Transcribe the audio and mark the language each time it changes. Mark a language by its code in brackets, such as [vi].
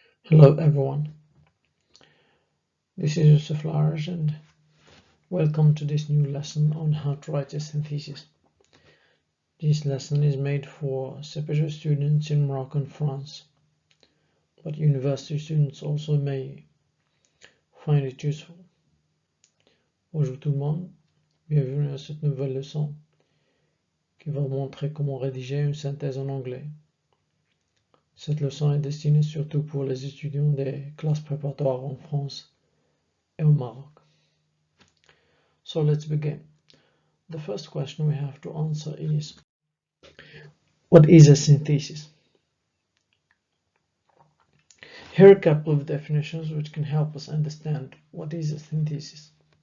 [en] Hello everyone, this is Youssef Laaraj and welcome to this new lesson on how to write a synthesis. This lesson is made for CPGE students in Morocco and France, but university students also may find it useful. [fr] Bonjour tout le monde, bienvenue à cette nouvelle leçon qui va vous montrer comment rédiger une synthèse en anglais. Cette leçon est destinée surtout pour les étudiants des classes préparatoires en France et au Maroc. [en] So let's begin. The first question we have to answer is, what is a synthesis? Here are a couple of definitions which can help us understand what is a synthesis.